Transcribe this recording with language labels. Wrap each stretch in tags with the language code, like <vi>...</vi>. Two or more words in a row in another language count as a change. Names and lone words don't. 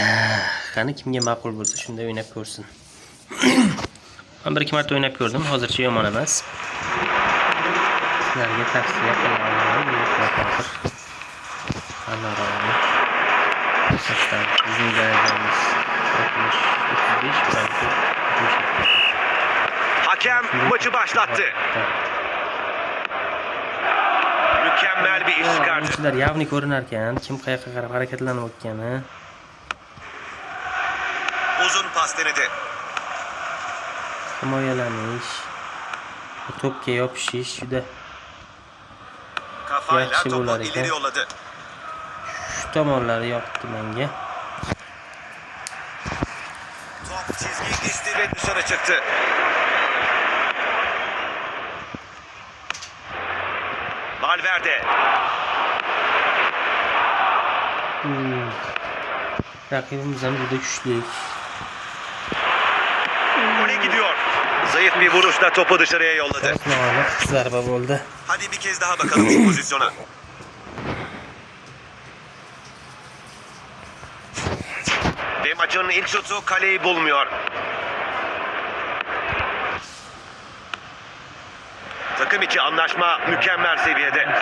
<uz>Qani kimga ma'qul bo'lsa shunday o'ynab ko'rsin. Men 1-2 marta o'ynab ko'rdim, hozircha yomon emas. Sizlarga tavsiya qilaman. Bizning darajamiz 65.</uz> <tr>Hakem maçı başlattı. Mükemmel bir iş çıkardı.</tr> <uz>Oyuncular yavni ko'rinarkan, kim qayoqqa qarab harakatlanayotgani.</uz> <tr>Uzun pas denedi.</tr> <uz>Himoyalanish, to'pga yopishish juda</uz> <tr>Kafayla</tr> <uz>yaxshi</uz> <tr>topu</tr> <uz>bo'lar</uz> <tr>ileri</tr> <uz>ekan.</uz> <tr>yolladı.</tr> <uz>Shu tomonlari yoqdi menga.</uz> <tr>Top çizgiyi geçti ve dışarı çıktı. Valverde.</tr> <uz>Raqibimiz ham juda kuchli.</uz> <tr>Gole gidiyor. Zayıf bir vuruşla topu dışarıya yolladı.</tr> <uz>Zarba bo'ldi.</uz> <tr>Hadi bir kez daha bakalım şu pozisyona. Ve maçın ilk şutu kaleyi bulmuyor. Takım içi anlaşma mükemmel seviyede.</tr>